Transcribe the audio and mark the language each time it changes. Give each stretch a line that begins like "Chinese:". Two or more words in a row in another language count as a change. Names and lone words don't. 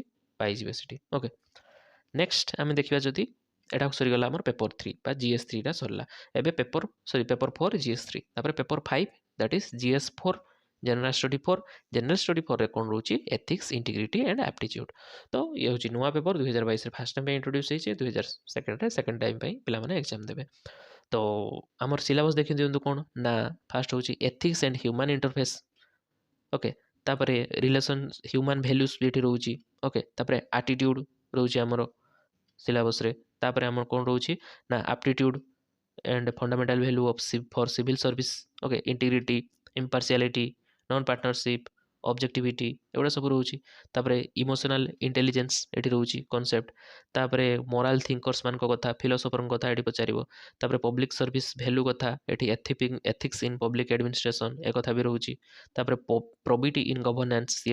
Odia: ପାଇଯିବେ ସେଠି
English: okay next
Odia: ଆମେ ଦେଖିବା ଯଦି ଏଟା ସରିଗଲା ଆମର ପେପର 3 ବା GS3ଟା ସରିଲା ଏବେ ପେପର 4 GS3 ତାପରେ ପେପର 5
English: that is GS4 general study 4 general study 4ରେ
Odia: କ'ଣ ରହୁଛି
English: ethics integrity and aptitude
Odia: ତ ଇଏ ହେଉଛି ନୂଆ ପେପର 2022ରେ
English: first time
Odia: ପାଇଁ ଇଣ୍ଟ୍ରୋଡ୍ୟୁସ୍ ହେଇଛି 2022ରେ
English: second time
Odia: ପାଇଁ ପିଲାମାନେ ଏକ୍ଜାମ୍ ଦେବେ ତ ଆମର ସିଲାବସ୍ ଦେଖି ଦିଅନ୍ତୁ କ'ଣ ନା ଫାଷ୍ଟ ହେଉଛି
English: ethics and human interface
Odia: ଓକେ ତାପରେ
English: relation human values
Odia: ବି ଏଠି ରହୁଛି ଓକେ ତାପରେ ଆଟିଟ୍ୟୁଡ୍ ରହୁଛି ଆମର ସିଲାବସ୍ରେ ତାପରେ ଆମର କ'ଣ ରହୁଛି ନା
English: aptitude and fundamental value of for civil service okay integrity impartiality non partnership objectivity
Odia: ଏଗୁଡ଼ା ସବୁ ରହୁଛି ତାପରେ
English: emotional intelligence
Odia: ଏଠି ରହୁଛି କନସେପ୍ଟ ତାପରେ
English: moral thinkers
Odia: ମାନଙ୍କ କଥା ଫିଲୋସଫରଙ୍କ କଥା ଏଠି ପଚାରିବ ତାପରେ
English: public service value
Odia: କଥା ଏଠି
English: ethics in public administration
Odia: ଏ କଥା ବି ରହୁଛି ତାପରେ
English: probity in governance
Odia: ଇଏ